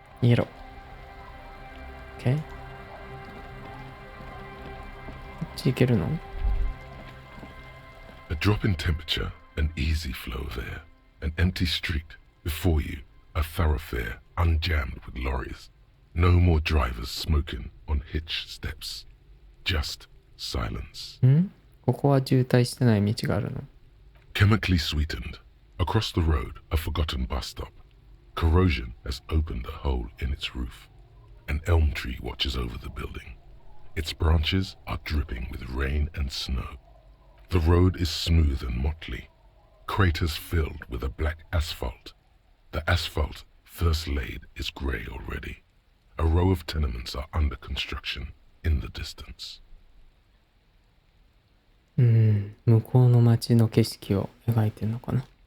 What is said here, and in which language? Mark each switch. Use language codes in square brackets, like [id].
[ja] 逃げろ。OK? こっち行けるの？ [en] A drop in temperature, an easy flow of air, an empty street. Before you, a thoroughfare unjammed with lorries. No more drivers smoking on hitch steps. Just silence. [ja] ここは渋滞してない道があるの？ [en] Chemically sweetened. Across the road, a forgotten bus stop. Corrosion has opened a hole in its roof. An elm tree watches over the building. Its branches are dripping with rain and snow. The road is smooth and motley. Craters filled with a black asphalt. The asphalt, first laid, is grey already. A row of tenements are under construction in the distance. [ja] 向こうの街の景色を描いてんのかな。